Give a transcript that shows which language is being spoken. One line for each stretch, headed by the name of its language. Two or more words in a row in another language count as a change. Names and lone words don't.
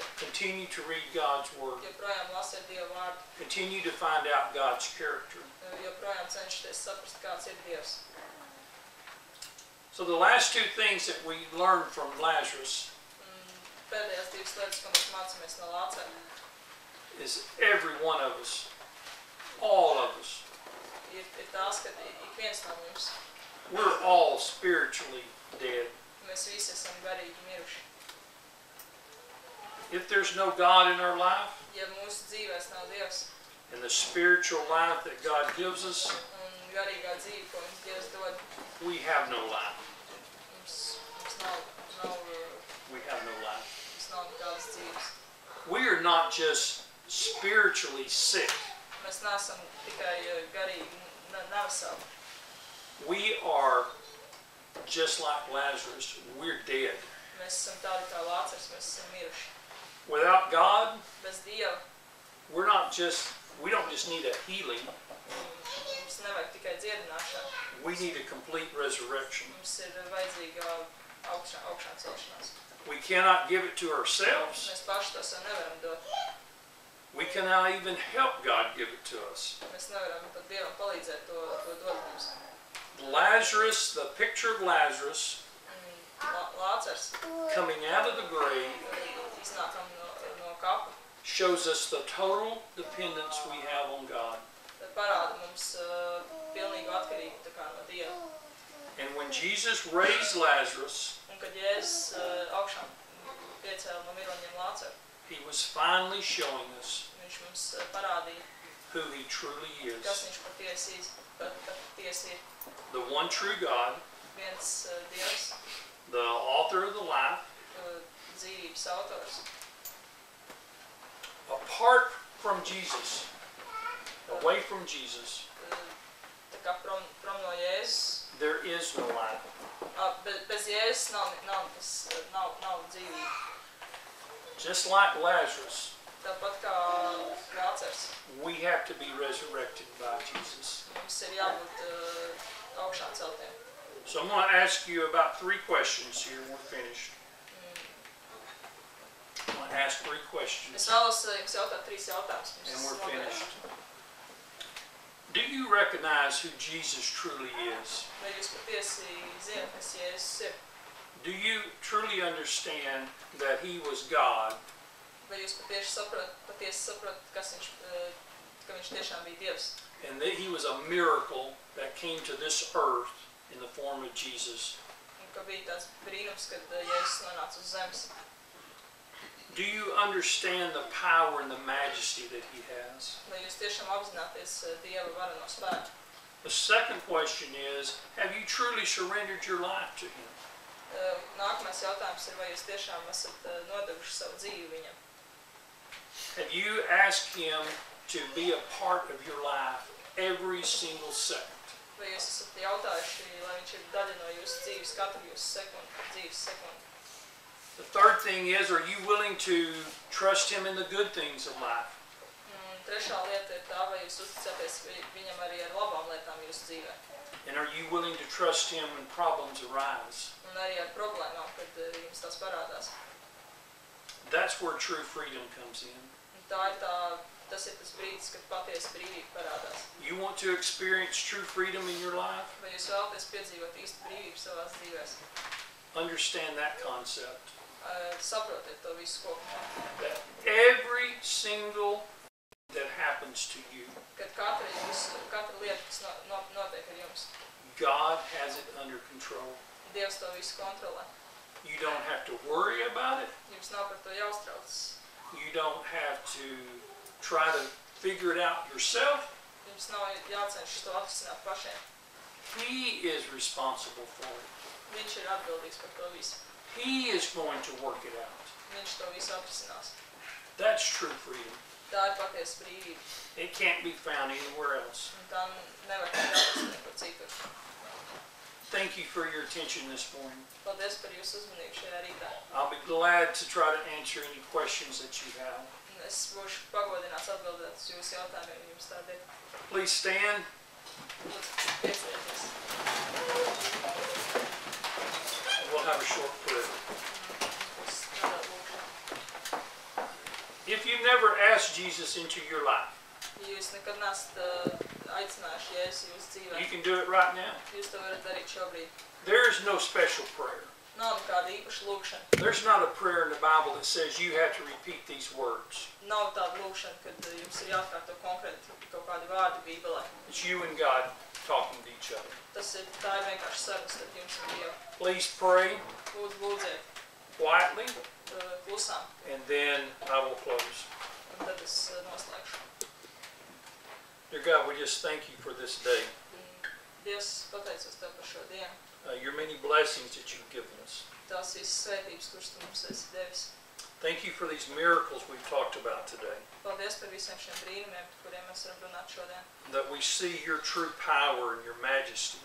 English: Continue to read God's word.
Latvian: joprojām lasiet Dieva vārdu,
English: Continue to find out God's character.
Latvian: joprojām cenšaties saprast, kāds ir Dievs.
English: So the last two things that we learned from Lazarus
Latvian: Pēdējās divas lietas, ko mēs mācāmies no Lācera,
English: is every one of us, all of us,
Latvian: ir tās, ka ik viens no mums,
English: we're all spiritually dead.
Latvian: mēs visi esam garīgi miruši.
English: If there's no God in our life,
Latvian: Ja mūsu dzīvēs nav Dievs
English: and the spiritual life that God gives us,
Latvian: un garīgā dzīve, ko mums Dievs dod,
English: we have no life.
Latvian: mums
English: We have no life.
Latvian: nav nekādas dzīves.
English: We are not just spiritually sick.
Latvian: Mēs neesam tikai garīgi neveseli.
English: We are just like Lazarus. We're dead.
Latvian: Mēs esam tādi kā Lācers, mēs esam miruši.
English: Without God,
Latvian: Bez Dieva
English: we don't just need a healing.
Latvian: mums nevajag tikai dziedināšanu.
English: We need a complete resurrection.
Latvian: Mums ir vajadzīga augšām celšanās.
English: We cannot give it to ourselves.
Latvian: Mēs paši to sev nevaram dot.
English: We cannot even help God give it to us.
Latvian: Mēs nevaram pat Dievam palīdzēt to dot mums.
English: Lazarus, the picture of Lazarus
Latvian: Lācers
English: coming out of the grave
Latvian: iznākam no kapa.
English: shows us the total dependence we have on God.
Latvian: Parāda mums pilnīgu atkarību tā kā no Dieva.
English: And when Jesus raised Lazarus,
Latvian: Un kad Jēzus augšām piecēla no miroņiem Lāceru,
English: he was finally showing us
Latvian: viņš mums parādīja,
English: who he truly is.
Latvian: kas viņš patiesi ir.
English: The one true God,
Latvian: Viens Dievs,
English: the author of the life.
Latvian: dzīvības autors.
English: Apart from Jesus, away from Jesus,
Latvian: Tā kā prom no Jēzus,
English: there is no life.
Latvian: bez Jēzus nav dzīvība.
English: Just like Lazarus,
Latvian: Tāpat kā Lācers,
English: we have to be resurrected by Jesus.
Latvian: mums ir jābūt augšā celtiem.
English: So I'm going to ask you about 3 questions here and we're finished. I'm going to ask 3 questions.
Latvian: Es vēlos jums jautāt 3 jautājumus.
English: And we're finished. Do you recognize who Jesus truly is?
Latvian: Vai jūs patiesi zināt, kas Jēzus ir?
English: Do you truly understand that He was God?
Latvian: Vai jūs patiesi saprotat, ka viņš tiešām bija Dievs?
English: And that He was a miracle that came to this earth in the form of Jesus?
Latvian: Un ka bija tāds brīnums, kad Jēzus nonāca uz zemes?
English: Do you understand the power and the majesty that He has?
Latvian: Vai jūs tiešām apzināties Dieva vareno spēku?
English: The second question is, have you truly surrendered your life to Him?
Latvian: Nākamais jautājums ir, vai jūs tiešām esat nodevuši savu dzīvi Viņam?
English: Have you asked Him to be a part of your life every single second?
Latvian: Vai jūs esat jautājuši, lai Viņš ir daļa no jūsu dzīves, katru jūsu dzīves sekundi?
English: The third thing is, are you willing to trust Him in the good things of life?
Latvian: Trešā lieta ir tā, vai jūs uzticaties Viņam arī ar labām lietām jūsu dzīvē.
English: And are you willing to trust Him when problems arise?
Latvian: Un arī ar problēmām, kad jums tās parādās.
English: That's where true freedom comes in.
Latvian: Un tas ir tas brīdis, kad patiesa brīvība parādās.
English: You want to experience true freedom in your life?
Latvian: Vai jūs vēlaties piedzīvot īstu brīvību savās dzīvēs?
English: Understand that concept.
Latvian: Saprotiet to visu kopumā.
English: That every single thing that happens to you,
Latvian: Kad katra lieta, kas notiek ar jums,
English: God has it under control.
Latvian: Dievs to visu kontrolē.
English: You don't have to worry about it.
Latvian: Jums nav par to jāuztraucas.
English: You don't have to try to figure it out yourself.
Latvian: Jums nav jācenšas to atrisināt pašiem.
English: He is responsible for it.
Latvian: Viņš ir atbildīgs par to visu.
English: He is going to work it out.
Latvian: Viņš to visu atrisinās.
English: That's true freedom.
Latvian: Tā ir patiesa brīvība.
English: It can't be found anywhere else.
Latvian: Un tā nevar tikt atrasta nekur citur.
English: Thank you for your attention this morning.
Latvian: Paldies par jūsu uzmanību šajā rītā.
English: I'll be glad to try to answer any questions that you have.
Latvian: Un es būšu pagodināts atbildēt uz jūsu jautājumiem, ja jums tādi ir.
English: Please stand.
Latvian: Lūdzu, piecelieties.
English: We'll have a short prayer.
Latvian: Būs tāda lūkšana.
English: If you've never asked Jesus into your life,
Latvian: Ja jūs nekad nesat aicinājuši Jēzu jūsu dzīvē,
English: you can do it right now.
Latvian: jūs to varat darīt šobrīd.
English: There is no special prayer.
Latvian: Nav nekāda īpaša lūkšana.
English: There's not a prayer in the Bible that says you have to repeat these words.
Latvian: Nav tāda lūkšana, kad jums ir jāatkārto konkrēti kaut kādi vārdi Bībelē.
English: It's you and God talking to each other.
Latvian: Tā ir vienkārši saruna starp jums un Dievu.
English: Please pray
Latvian: Lūdziet
English: quietly,
Latvian: klusām,
English: and then I will close.
Latvian: un tad es noslēgšu.
English: Dear God, we just thank you for this day.
Latvian: Dievs, pateicos Tev par šo dienu.
English: Your many blessings that you've given us.
Latvian: Tās visas svētības, kuras Tu mums esi devis.
English: Thank you for these miracles we've talked about today.
Latvian: Paldies par visiem šiem brīnumiem, par kuriem mēs varam runāt šodien.
English: That we see your true power and your majesty.